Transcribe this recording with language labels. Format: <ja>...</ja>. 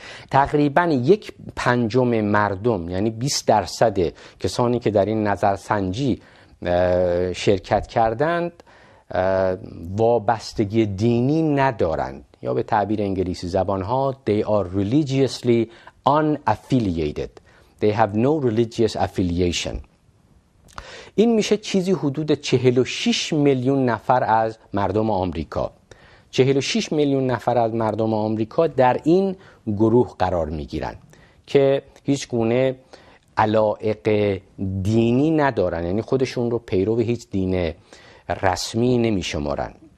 <fa>تقریباً 1/5 مردم، یعنی 20% کسانی که در این نظرسنجی شرکت کردند وابستگی دینی ندارند، یا به تعبیر انگلیسی زبانها</fa> <en>they are religiously unaffiliated. They have no religious affiliation.</en> <fa>این میشه چیزی حدود 46 میلیون نفر از مردم آمریکا. 46 میلیون نفر از مردم آمریکا در این گروه قرار میگیرن که هیچ گونه علایق دینی ندارن، یعنی خودشون رو پیرو هیچ دین رسمی نمیشمارن.</fa>